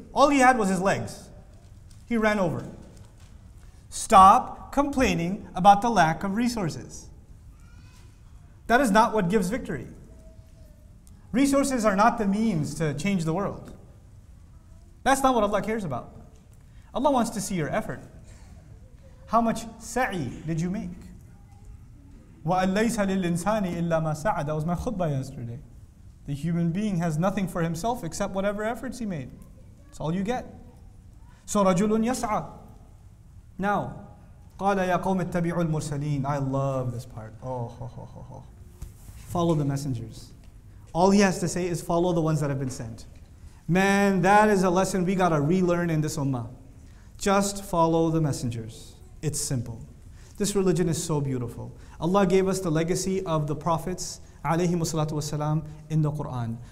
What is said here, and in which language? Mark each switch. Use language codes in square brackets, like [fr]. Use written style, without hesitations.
[en] All he had was his legs. He ran over. Stop complaining about the lack of resources. That is not what gives victory. Resources are not the means to change the world. That's not what Allah cares about. Allah wants to see your effort. How much sa'i did you make? [ar] وَأَن لَيْسَ لِلْإِنسَانِ إِلَّا مَا سَعَى. [en] That was my khutbah yesterday. The human being has nothing for himself except whatever efforts he made. That's all you get. So [ar] رَجُلٌ يَسْعَى. [en] Now, [ar] قَالَ يَا قَوْمِ اتَّبِعُوا الْمُرْسَلِينَ. [en] I love this part. Follow the messengers. All he has to say is follow the ones that have been sent. Man, that is a lesson we got to relearn in this ummah. Just follow the messengers. It's simple. This religion is so beautiful. Allah gave us the legacy of the prophets ﷺ in the Quran.